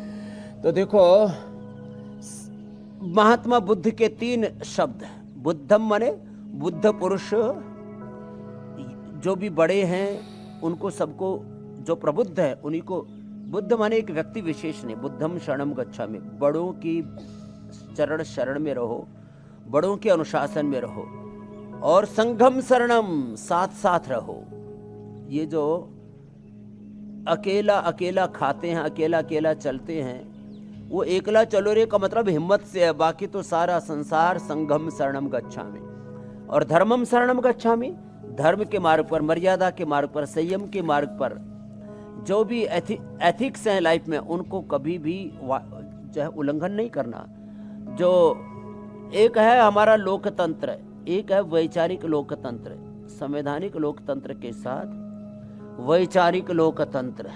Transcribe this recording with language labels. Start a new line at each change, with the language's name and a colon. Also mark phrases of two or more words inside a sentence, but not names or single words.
Hindi: तो देखो महात्मा बुद्ध के 3 शब्द, बुद्धम माने बुद्ध पुरुष, जो भी बड़े हैं उनको, सबको जो प्रबुद्ध है उन्हीं को बुद्ध माने एक व्यक्ति विशेष नहीं।
Pali: बुद्धम शरणम गच्छामि,
Hindi: बड़ों की चरण शरण में रहो, बड़ों के अनुशासन में रहो, और
Pali: संघम शरणम,
Hindi: साथ साथ रहो। ये जो अकेला अकेला खाते हैं, अकेला अकेला चलते हैं, वो
Bangla: एकला चलो रे
Hindi: का मतलब हिम्मत से है। बाकी तो सारा संसार
Pali: संघम शरणम गच्छामि, और धर्मम शरणम गच्छामि,
Hindi: धर्म के मार्ग पर, मर्यादा के मार्ग पर, संयम के मार्ग पर, जो भी एथिक्स हैं लाइफ में, उनको कभी भी जो है उल्लंघन नहीं करना। जो एक है हमारा लोकतंत्र, एक है वैचारिक लोकतंत्र, संवैधानिक लोकतंत्र के साथ वैचारिक लोकतंत्र।